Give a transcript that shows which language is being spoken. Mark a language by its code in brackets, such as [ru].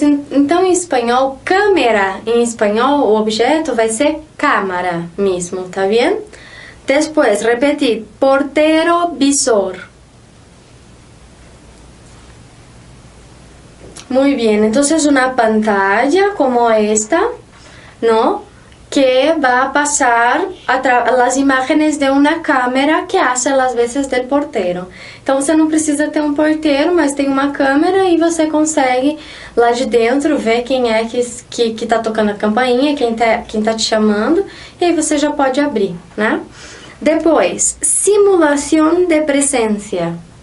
[pt] Então, em espanhol, câmera, em espanhol, o objeto vai ser cámara mesmo, tá bem? Depois, repetir, portero visor. Muito bem, então, uma pantalla como esta, não? [es] Que va a pasar las imágenes de una cámara que hace las veces del portero. [pt] Então você não precisa ter um porteiro, mas tem uma câmera e você consegue lá de dentro ver quem é que tá tocando a campainha, quem tá te chamando, e aí você já pode abrir, né? Depois, simulação de presença.